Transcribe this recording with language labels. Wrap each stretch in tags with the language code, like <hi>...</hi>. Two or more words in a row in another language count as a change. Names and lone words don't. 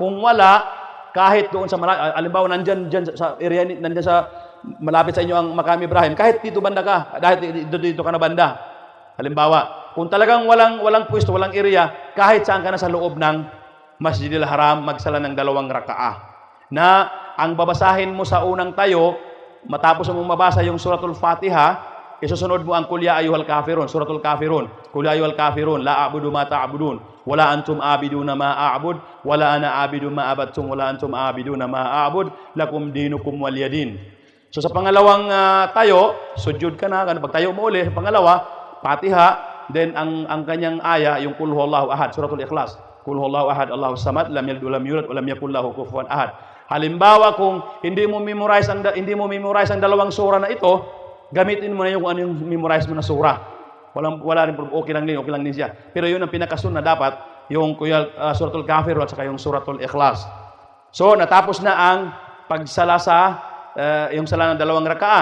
<tl>Kung wala, kahit doon sa halimbawa nandyan sa area, nandyan sa malapit sa inyo ang Maqam Ibrahim, kahit dito banda ka, dahil dito ka na banda. Halimbawa, kung talagang walang pwesto, walang area, kahit saan ka na sa loob ng Masjidil Haram, magsala ng 2 rakaah. Na ang babasahin mo sa unang tayo, matapos mo mabasa yung Suratul Fatiha, isusunod mo ang</tl> <ar>قل يا أيها الكافرون,</ar> <tl>Suratul Kafirun.</tl> <ar>قل يا أيها الكافرون لا أعبد ما تعبدون ولا أنتم عابدون ما أعبد ولا أنا أعبد ما عبدتم ولا أنتم عابدون ما أعبد لكم دينكم ولي دين.</ar> <tl>So sa pangalawang tayo, sujud ka na, pagtayo mo uli, sa pangalawa, Fatiha, then ang kanyang aya, yung</tl> <ar>قل هو الله أحد,</ar> <tl>Suratul Ikhlas.</tl> <ar>قل هو الله أحد الله الصمد لم يلد ولم يولد ولم يكن له كفوا أحد.</ar> <tl>Halimbawa kung hindi mo memorize ang 2 surah na ito, gamitin mo na yung ano yung memorize mo na surah. Wala rin okay lang din siya. Pero yun ang pinakasunod na dapat, yung Suratul Kafirun at saka yung Suratul Ikhlas. So natapos na ang pagsala sa yung sala ng 2 rakaah.</tl>